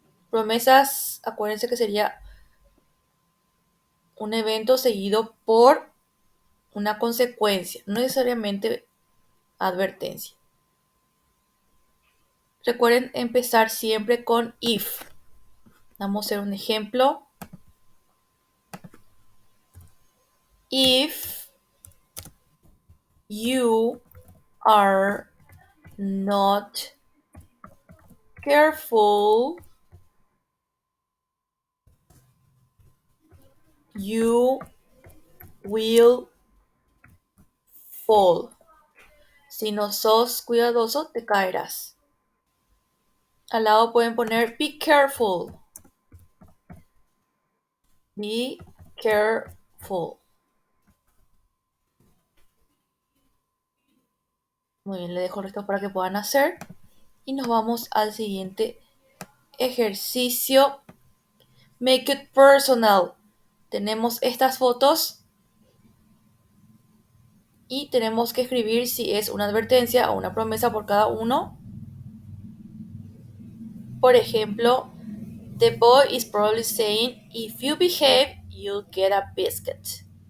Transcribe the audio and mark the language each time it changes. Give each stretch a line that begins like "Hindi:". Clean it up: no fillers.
Spanish: Promesas, acuérdense que sería un evento seguido por una consecuencia, no necesariamente advertencia. Recuerden empezar siempre con
English: if.
Spanish: Vamos a hacer un ejemplo.
English: If you are not careful, you will fall.
Spanish: Si no sos cuidadoso, te caerás. Al lado pueden poner
English: be careful. Be careful.
Spanish: Muy bien, le dejo el resto para que puedan hacer. Y nos vamos al siguiente ejercicio.
English: Make it personal.
Spanish: Tenemos estas fotos y tenemos que escribir si es una advertencia o una promesa por cada uno. Por ejemplo,
English: the boy is probably saying, if you behave, you'll get a biscuit.